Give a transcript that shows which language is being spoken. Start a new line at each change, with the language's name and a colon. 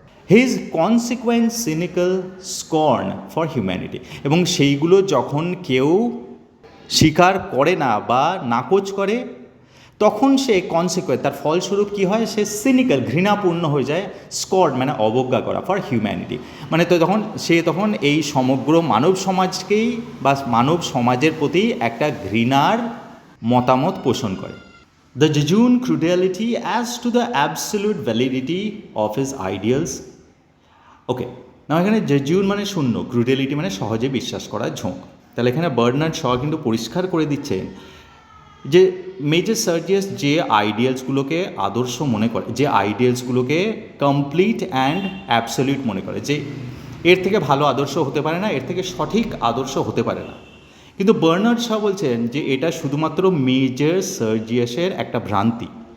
English: his consequent cynical scorn for humanity,
Bangla: এবং সেইগুলো যখন কেউ স্বীকার করে না বা নাকচ করে তখন সে কনসিকুয়েন্ট তার ফলস্বরূপ কী হয়, সে সিনিক্যাল ঘৃণাপূর্ণ হয়ে যায়, স্কর্ন মানে অবজ্ঞা করা ফর হিউম্যানিটি, মানে তো তখন এই সমগ্র মানব সমাজকেই বা মানব সমাজের প্রতি একটা ঘৃণার মতামত পোষণ করে।
English: The jejune credulity as to the absolute validity of his ideals.
Bangla: ওকে, না এখানে জেজুন মানে শূন্য, ক্রুডেলিটি মানে সহজে বিশ্বাস করার ঝোঁক। তাহলে এখানে বার্নার্ড শ কিন্তু পরিষ্কার করে দিচ্ছেন যে মেজর সার্জিয়াস যে আইডিয়ালসগুলোকে আদর্শ মনে করে, যে আইডিয়ালসগুলোকে কমপ্লিট অ্যান্ড অ্যাবসলিউট মনে করে, যে এর থেকে ভালো আদর্শ হতে পারে না, এর থেকে সঠিক আদর্শ হতে পারে না, কিন্তু বার্নার্ড শ বলছেন যে এটা শুধুমাত্র মেজর সার্জিয়াসের একটা ভ্রান্তি।